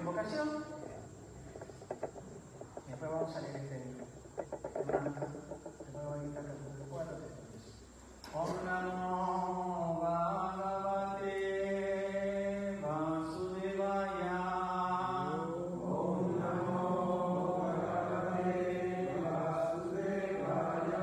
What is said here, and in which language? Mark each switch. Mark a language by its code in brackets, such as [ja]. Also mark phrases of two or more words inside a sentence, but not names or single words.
[es] meditación. Después vamos a leer este mantra. Después voy a ir capítulo 4. [sa] Om Namo Bhagavate Vasudevaya. Om Namo Bhagavate Vasudevaya.